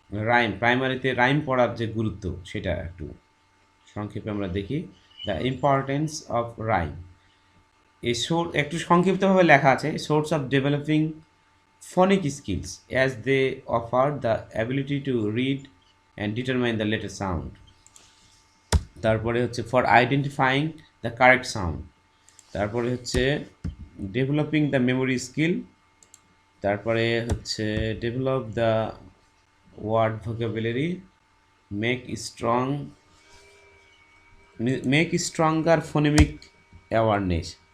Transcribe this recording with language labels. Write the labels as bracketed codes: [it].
[bn] Rhyme, প্রাইমারিতে rhyme পড়ার যে গুরুত্ব সেটা একটু সংক্ষেপে আমরা দেখি। [en] the importance of rhyme, [bn] এই একটু সংক্ষিপ্তভাবে লেখা আছে, [en] Source of developing phonic skills as they offer the ability to read and determine the letter sound. [bn] তারপরে হচ্ছে [en] For identifying the correct sound, তারপরে হচ্ছে developing the memory skill, তারপরে হচ্ছে develop the word vocabulary, make strong, make stronger phonemic awareness.